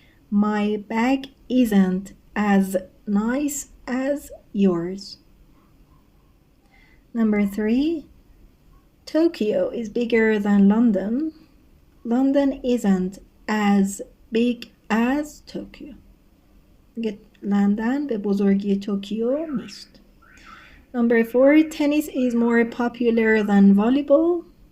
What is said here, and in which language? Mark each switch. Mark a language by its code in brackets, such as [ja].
[en] My bag isn't as nice as yours. Number 3, Tokyo is bigger than London. London isn't as big as Tokyo. [fa] لندن به بزرگی توکیو نیست. [en] Number 4, tennis is more popular than volleyball.